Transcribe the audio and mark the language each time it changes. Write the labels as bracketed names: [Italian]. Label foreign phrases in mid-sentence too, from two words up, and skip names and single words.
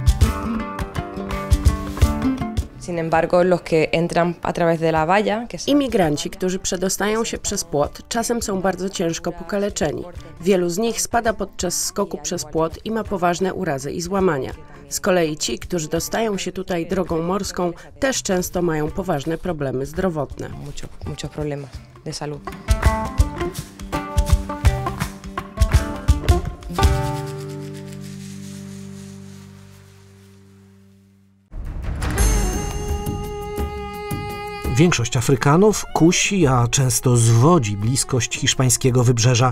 [Polish] Imigranci, którzy przedostają się przez płot, czasem są bardzo ciężko pokaleczeni. Wielu z nich spada podczas skoku przez płot i ma poważne urazy i złamania. Z kolei ci, którzy dostają się tutaj drogą morską, też często mają poważne problemy zdrowotne. [Spanish] Muchos problemas de salud. [Polish] Większość Afrykanów kusi, a często zwodzi bliskość hiszpańskiego wybrzeża.